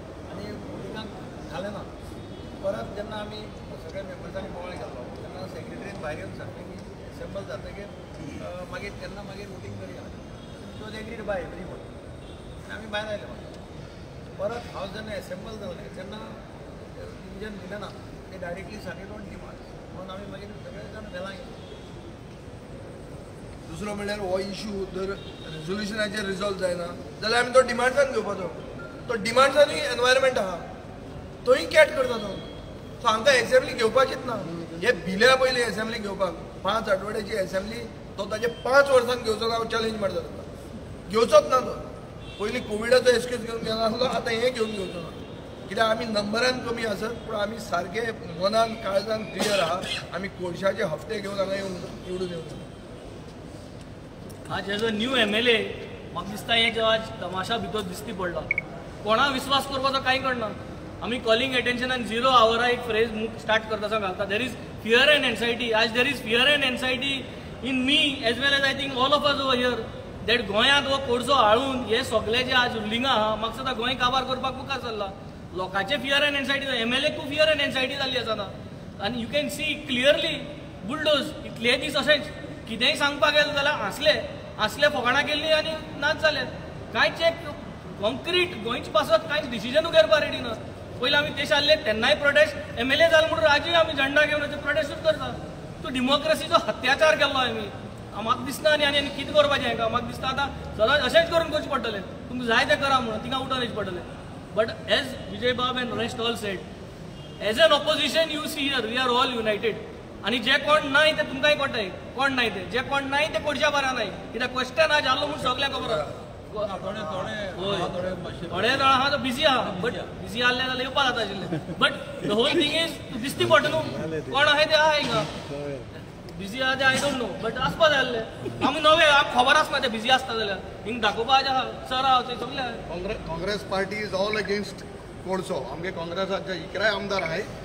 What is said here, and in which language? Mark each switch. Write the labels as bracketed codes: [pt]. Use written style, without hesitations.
[gom] आनी वोटिंगाक घालें ना परत जेन्ना आमी सगळ्या मेंबर्सांनी बोवाळ घालो तेन्ना सेक्रेटरीन भायर येवन सांगलें की असेंबल जातकीर मागीर वोटिंग करया [en] so they agreed by everyone [gom] आमी भायर आयले परत हावस जेन्ना असेंबल जालें तेन्ना डिविजन दिलें ना ते डायरेक्टली सांगले [en] don't demand [gom] म्हणून आमी मागीर सगळे जाण वेला गेले दुसरो म्हणल्यार हो इशू जर रेजोल्युशनाचेर रिजॉल्व जायना जाल्यार आमी तो डिमांड्सान घेवपाचो तो डिमांड्सांनी एनवायरमेंट आहा तोय कॅट करता तो. सो हांकां एसेंब्ली घेवपाचीच ना. हे भिल्या पयलीं एसेंब्ली घेवपाक 5 आठवड्याची एसेंब्ली तो ताजे 5 वर्सांक घेवचो ना चॅलेंज मारता ताका. घेवचोच ना तो. पयलीं कोविडाचो एक्सक्यूज घेवन गेलो आसलो आतां हें घेवन घेवचो ना. कित्याक आमी नंबरान कमी आसत पूण आमी सारके मनान काळजान क्लियर आहा. आमी कोळशाचे हफ्ते घेवन हांगा निवडून येवं. आज एज अ न्यू MLA म्हाका दिसता एक आज तमाशा भितर दिसती पडला. कोणा विश्वास करपाचो कांय कळना. आमी कॉलिंग एटेन्शनान 0 आवर एक फ्रेज स्टार्ट करता घालता. [en] There is fear and anxiety. आज there is fear and anxiety in me as well as I think all of us over here that [gom] गोंयांत हो कोळसो हाळून हे सगळे जे आज रुलिंगा आहा म्हाका दिसता गोंय काबार करपाक मुखार चल्ला. लोकांचे फियर एंड एन्झायटी MLA खूब फियर एंड एन्झायटी जाल्ली आसा ना. आनी [en] you can see clearly [gom] bulldoze इतले दीस अशेंच कितेंय सांगपाक गेले जाल्यार असले फकाणां केल्ली आनी नाच जाले. कांयच एक कॉन्क्रीट गोंयचे पासत कांयच डिसिजनू घेवपाक रेडी ना. पयलीं आमी देश आसले तेन्नाय प्रोटेस्ट MLA जालो म्हणून आजूय आमी झंडा घेवन प्रोटेस्टूच करता. तो डेमोक्रेसीचो हत्याचार केल्लो आमी. म्हाका दिसना आनी कितें करपाचें हांकां. म्हाका दिसता आतां सदांच अशेंच करून करचें पडटलें. तुमकां जाय तें करा म्हणून तिंगा उठोन येवचें पडटलें. [en] But as Vijay बाब and rest all said as an opposition you see here we are all united. [gom] आनी जे कोण नाय ते तुमकांय कळटाय कोण नाय ते. जे कोण नाय ते कोणच्या बरा नाय. कित्याक क्वेश्चन आज जाल्लो म्हणून सगळ्यांक खबर आहा. थोडे जाण आहा तो बिजी आहा. बट बिजी आसले जाल्यार येवपाक जाता आशिल्ले. [en] but the whole thing is [gom] दिसती पडटा न्हू कोण आहाय ते आहा हिंगा. बिजी आहा ते [en] I don't know but [gom] आसपा जाय आसले. आमी नवे आमकां खबर आसना ते बिजी आसता जाल्यार हिंग दाखोवपाचें आहा. सर आहा ते सगळे. [en] Congress party is all against कोळसो. [gom] आमगे काँग्रेसाचे इकराय आमदार आहाय.